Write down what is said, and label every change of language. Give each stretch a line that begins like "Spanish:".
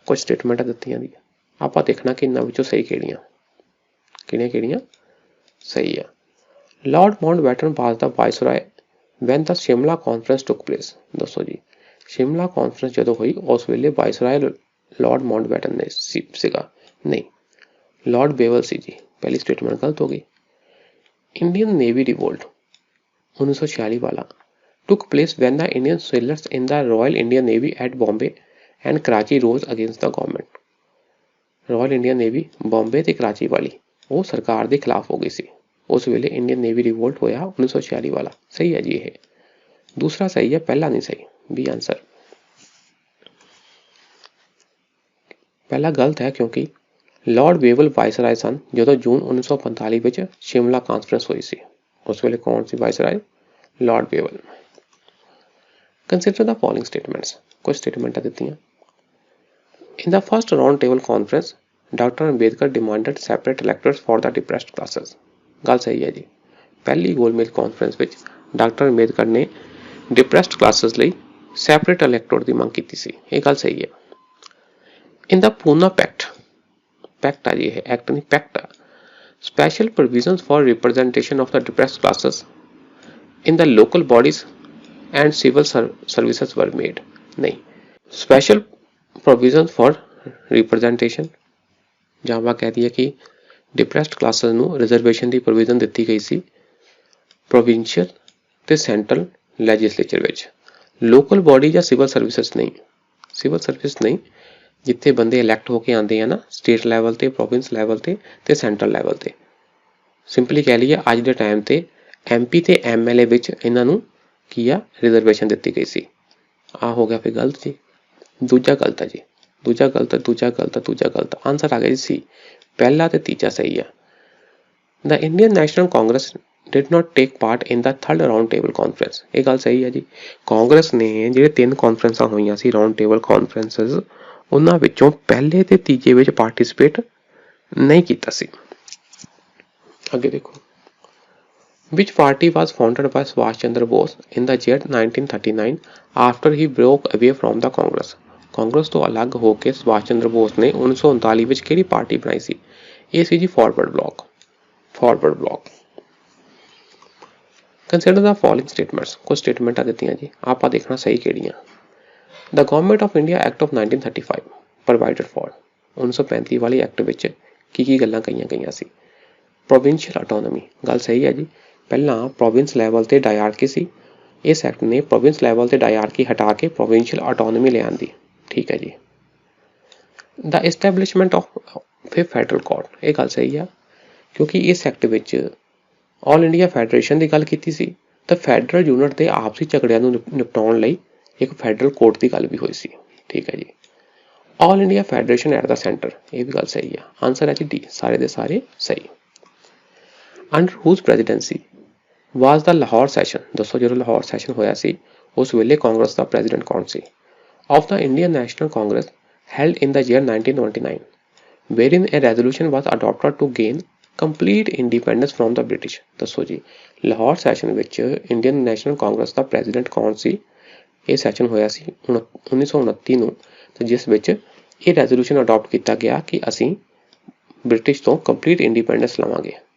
Punjabi: ਕੁਝ ਸਟੇਟਮੈਂਟਾਂ ਦਿੱਤੀਆਂ ਦੀ ਆਪਾਂ ਦੇਖਣਾ ਕਿ ਇਹਨਾਂ ਵਿੱਚੋਂ ਸਹੀ ਕਿਹੜੀਆਂ ਕਿਹੜੀਆਂ ਸਹੀ ਆ।
English: Lord Mountbatten was the viceroy when the Shimla conference took place.
Punjabi: ਦੱਸੋ ਜੀ, ਸ਼ਿਮਲਾ ਕਾਨਫਰੰਸ ਜਦੋਂ ਹੋਈ ਉਸ ਵੇਲੇ ਵਾਇਸਰਾਏ ਲਾਰਡ ਮਾਊਂਟਬੈਟਨ ਨੇ ਸੀਗਾ? ਨਹੀਂ, ਲਾਰਡ ਬੇਵਲ ਸੀ ਜੀ। ਪਹਿਲੀ ਸਟੇਟਮੈਂਟ ਗਲਤ ਹੋ ਗਈ।
English: Indian Navy revolt 1946 ਵਾਲਾ took place when the Indian sailors in the Royal Indian Navy at Bombay and Karachi rose against the government.
Punjabi: Royal Indian Navy Bombay ਤੇ ਕਰਾਚੀ ਵਾਲੀ ਉਹ ਸਰਕਾਰ ਦੇ ਖਿਲਾਫ ਹੋ ਗਈ ਸੀ। ਉਸ ਵੇਲੇ ਇੰਡੀਅਨ ਨੇਵੀ ਰਿਵੋਲਟ ਹੋਇਆ 1946 ਵਾਲਾ। ਸਹੀ ਹੈ ਜੀ ਇਹ। ਦੂਸਰਾ ਸਹੀ ਹੈ, ਪਹਿਲਾ ਨਹੀਂ ਸਹੀ। B answer. ਪਹਿਲਾ ਗਲਤ ਹੈ ਕਿਉਂਕਿ ਲਾਰਡ ਬੇਵਲ ਵਾਇਸਰਾਏ ਸਨ ਜਦੋਂ ਜੂਨ 1945 ਵਿੱਚ ਸ਼ਿਮਲਾ ਕਾਨਫਰੰਸ ਹੋਈ ਸੀ। ਉਸ ਵੇਲੇ ਕੌਣ ਸੀ viceroy? Lord ਬੇਵਲ।
English: Consider the following statements.
Punjabi: ਕੁਝ ਸਟੇਟਮੈਂਟਾਂ ਦਿੱਤੀਆਂ।
English: In the first round table conference, Dr. Ambedkar demanded separate electors for the depressed classes.
Punjabi: ਗੱਲ ਸਹੀ ਹੈ ਜੀ। ਪਹਿਲੀ ਗੋਲਮੇਜ ਕਾਨਫਰੰਸ ਵਿੱਚ ਡਾਕਟਰ ਅੰਬੇਦਕਰ ਨੇ ਡਿਪਰੈਸਡ ਕਲਾਸਿਸ ਲਈ ਸੈਪਰੇਟ ਇਲੈਕਟੋਰ ਦੀ ਮੰਗ ਕੀਤੀ ਸੀ। ਇਹ ਗੱਲ ਸਹੀ ਹੈ।
English: In the Pune Pact,
Punjabi: packet ਆ ਜੀ ਇਹ, ਐਕਟ ਨਹੀਂ ਪੈਕਟ ਆ।
English: Special provisions for representation of the depressed classes in the local bodies and civil services were made.
Punjabi: नहीं,
English: special provisions for representation
Punjabi: ਜਾਂ ਆਪਾਂ ਕਹਿ ਦਈਏ ਕਿ ਡਿਪਰੈਸਡ ਕਲਾਸਿਸ ਨੂੰ ਰਿਜ਼ਰਵੇਸ਼ਨ ਦੀ ਪ੍ਰੋਵੀਜ਼ਨ ਦਿੱਤੀ ਗਈ ਸੀ ਪ੍ਰੋਵਿੰਸ਼ੀਅਲ ਤੇ ਸੈਂਟਰਲ ਲੈਜਿਸਲੇਚਰ ਵਿੱਚ। ਲੋਕਲ ਬੋਡੀ ਜਾਂ ਸਿਵਲ ਸਰਵਿਸ ਨਹੀਂ, ਜਿੱਥੇ ਬੰਦੇ ਇਲੈਕਟ ਹੋ ਕੇ ਆਉਂਦੇ ਆ ਨਾ ਸਟੇਟ ਲੈਵਲ ਤੇ, ਪ੍ਰੋਵਿੰਸ ਲੈਵਲ ਤੇ ਸੈਂਟਰਲ ਲੈਵਲ ਤੇ। ਸਿੰਪਲੀ ਕਹਿ ਲਈਏ ਅੱਜ ਦੇ ਟਾਈਮ ਤੇ MP ਤੇ MLA ਵਿੱਚ ਇਹਨਾਂ ਨੂੰ ਕੀ ਆ ਰਿਜ਼ਰਵੇਸ਼ਨ ਦਿੱਤੀ ਗਈ ਸੀ। ਆ ਹੋ ਗਿਆ ਫਿਰ ਗਲਤ ਜੀ, ਦੂਜਾ ਗਲਤ ਹੈ ਜੀ, ਦੂਜਾ ਗਲਤ ਆਨਸਰ ਆ ਗਿਆ ਜੀ ਸੀ। ਪਹਿਲਾ ਤੇ ਤੀਜਾ ਸਹੀ ਆ।
English: The Indian National Congress did not take part in the third round table conference।
Punjabi: ਇਹ ਗੱਲ ਸਹੀ ਹੈ ਜੀ। ਕਾਂਗਰਸ ਨੇ ਜਿਹੜੇ 3 ਕਾਨਫਰੰਸਾਂ ਹੋਈਆਂ ਸੀ ਰਾਉਂਡ ਟੇਬਲ ਕਾਨਫਰੰਸਸ, ਉਹਨਾਂ ਵਿੱਚੋਂ ਪਹਿਲੇ ਤੇ ਤੀਜੇ ਵਿੱਚ ਪਾਰਟਿਸਿਪੇਟ ਨਹੀਂ ਕੀਤਾ ਸੀ। ਅੱਗੇ ਦੇਖੋ,
English: which party was founded by Subhash Chandra Bose in the year 1939 after he broke away from the Congress।
Punjabi: Congress ਤੋਂ ਅਲੱਗ ਹੋ ਕੇ ਸੁਭਾਸ਼ ਚੰਦਰ ਬੋਸ ਨੇ 1939 ਵਿੱਚ ਕਿਹੜੀ ਪਾਰਟੀ ਬਣਾਈ ਸੀ? ਇਹ ਸੀ ਜੀ forward block.
English: Consider the following statements.
Punjabi: ਕੁਝ ਸਟੇਟਮੈਂਟਾਂ ਦਿੱਤੀਆਂ ਜੀ, ਆਪਾਂ ਦੇਖਣਾ ਸਹੀ ਕਿਹੜੀਆਂ।
English: The government of India act of 1935 provided for.
Punjabi: 1935 ਵਾਲੀ ਐਕਟ ਵਿੱਚ ਕੀ ਗੱਲਾਂ ਕਹੀਆਂ ਗਈਆਂ ਸੀ? ਪ੍ਰੋਵਿੰਸ਼ੀਅਲ ਆਟੋਨਮੀ, ਗੱਲ ਸਹੀ ਹੈ ਜੀ। ਪਹਿਲਾਂ ਪ੍ਰੋਵਿੰਸ ਲੈਵਲ ਤੇ ਡਾਇਆਰਕੀ ਸੀ, ਇਸ ਐਕਟ ਨੇ ਪ੍ਰੋਵਿੰਸ ਲੈਵਲ ਤੇ ਡਾਇਆਰਕੀ ਹਟਾ ਕੇ ਪ੍ਰੋਵਿੰਸ਼ੀਅਲ ਆਟੋਨਮੀ ਲਿਆਂਦੀ। ਠੀਕ ਹੈ ਜੀ।
English: the establishment of federal court,
Punjabi: ਇਹ ਗੱਲ ਸਹੀ ਆ, ਕਿਉਂਕਿ ਇਸ ਐਕਟ ਵਿੱਚ ਆਲ ਇੰਡੀਆ ਫੈਡਰੇਸ਼ਨ ਦੀ ਗੱਲ ਕੀਤੀ ਸੀ ਤਾਂ ਫੈਡਰਲ ਯੂਨਿਟ ਦੇ ਆਪਸੀ ਝਗੜਿਆਂ ਨੂੰ ਨਿਪਟਾਉਣ ਲਈ ਇੱਕ ਫੈਡਰਲ ਕੋਰਟ ਦੀ ਗੱਲ ਵੀ ਹੋਈ ਸੀ। ਠੀਕ ਹੈ ਜੀ।
English: all India federation at the centre,
Punjabi: ਇਹ ਵੀ ਗੱਲ ਸਹੀ ਆ। ਆਨਸਰ ਹੈ ਜੀ ਡੀ, ਸਾਰੇ ਦੇ ਸਾਰੇ ਸਹੀ।
English: Under whose presidency was the Lahore session.
Punjabi: ਦੱਸੋ ਜਦੋਂ ਲਾਹੌਰ ਸੈਸ਼ਨ ਹੋਇਆ ਸੀ ਉਸ ਵੇਲੇ ਕਾਂਗਰਸ ਦਾ ਪ੍ਰੈਜ਼ੀਡੈਂਟ ਕੌਣ ਸੀ?
English: Of the Indian National Congress held in the year 1929 wherein a resolution was adopted to gain complete independence from the British।
Punjabi: ਦੱਸੋ ਜੀ ਲਾਹੌਰ ਸੈਸ਼ਨ ਵਿੱਚ ਇੰਡੀਅਨ ਨੈਸ਼ਨਲ ਕਾਂਗਰਸ ਦਾ ਪ੍ਰੈਜ਼ੀਡੈਂਟ ਕੌਣ ਸੀ? ਇਹ ਸੈਸ਼ਨ ਹੋਇਆ ਸੀ 1929 ਨੂੰ, ਤੇ ਜਿਸ ਵਿੱਚ ਇਹ ਰੈਜ਼ੋਲੂਸ਼ਨ ਅਡਾਪਟ ਕੀਤਾ ਗਿਆ ਕਿ ਅਸੀਂ ਬ੍ਰਿਟਿਸ਼ ਤੋਂ ਕੰਪਲੀਟ ਇੰਡੀਪੈਂਡੈਂਸ ਲਵਾਂਗੇ।